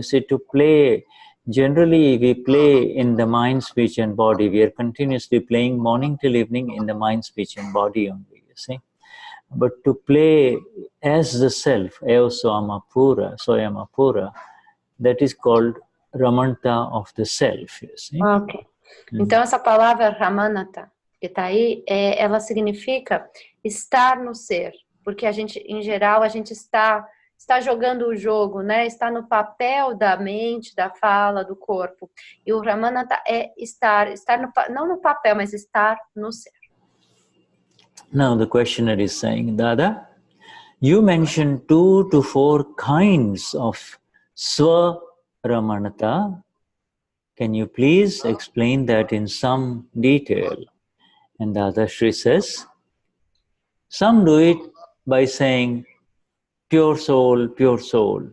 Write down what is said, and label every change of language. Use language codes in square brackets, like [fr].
[en] You see, to play, generally we play in the mind, speech and body. We are continuously playing morning till evening in the mind, speech and body only, you see. But to play as the self, eo soamapura, soyamapura, that is called Ramanta of the self, you see. Ok. [pt] Então essa palavra Ramanata, que está aí, ela significa estar no ser. Porque a gente, em geral, a gente está jogando o jogo, né? Está no papel da mente, da fala, do corpo. E o Ramanata é estar no, não no papel, mas estar no ser. [en] Now the questioner is saying, Dada, you mentioned 2 to 4 kinds of Swaramanata. Can you please explain that in some detail? And Dadashri says, some do it by saying, pure soul, pure soul.